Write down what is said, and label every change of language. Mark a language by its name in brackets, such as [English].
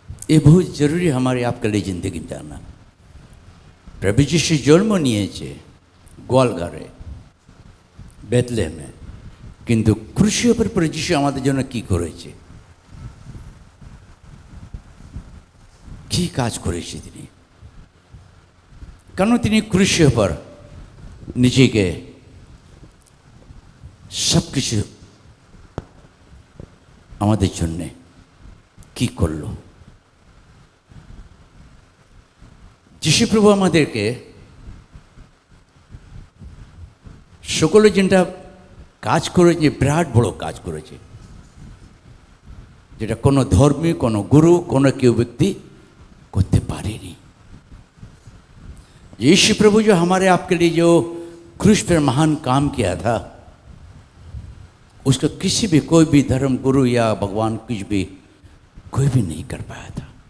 [Hindi] ये बहुत जरूरी हमारे आपके लिए जिंदगी में जानना। [Bangla] प्रभु यीशु जन्म निয়েছে গোয়াল ঘরে বেথলেহেমে, কিন্তু ক্রুশের উপর প্রভু যীশু আমাদের জন্য কি করেছে, কি কাজ করেছে তিনি? কেন তিনি ক্রুশের উপর নিজেকে সব কিছু আমাদের জন্যে কি করলো? যিশু প্রভু আমাদেরকে সকলে যেটা কাজ করেছে, বিরাট বড় কাজ করেছে, যেটা কোনো ধর্মী, কোনো গুরু, কোনো কেউ ব্যক্তি করতে পারেনি। [Hindi] यीशु प्रभु जो हमारे आपके लिए जो क्रूस पर महान काम किया था, उसका किसी भी कोई भी धर्म गुरु या भगवान कुछ भी कोई भी नहीं कर पाया था।